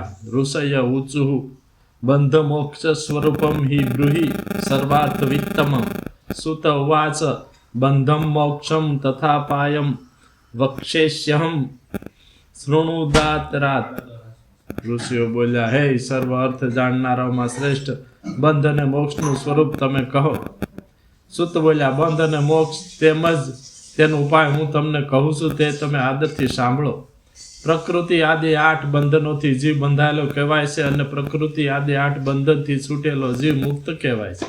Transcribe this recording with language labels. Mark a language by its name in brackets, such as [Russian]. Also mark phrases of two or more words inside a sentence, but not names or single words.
[Sanskrit] ऋषय ऊचुः बंध मोक्ष स्वरूपम हि ब्रूहि सर्वार्थवित्तमं। सुत उवाच बंधम मोक्षम तथापायम वक्षेष्यहं शृणुदातरात्। [Gujarati] ઋષિઓ બોલ્યા, હે સર્વ અર્થ જાણનારાઓમાં શ્રેષ્ઠ, બંધ અને મોક્ષનું સ્વરૂપ તમે કહો। સુત બોલ્યા, બંધ અને મોક્ષ તેમજ તેનો ઉપાય હું તમને કહું છું, તે તમે આદરથી સાંભળો। પ્રકૃતિ આદિ 8 બંધનોથી જીવ બંધાયેલો કહેવાય છે અને પ્રકૃતિ આદિ 8 બંધનથી છૂટેલો જીવ મુક્ત કહેવાય છે।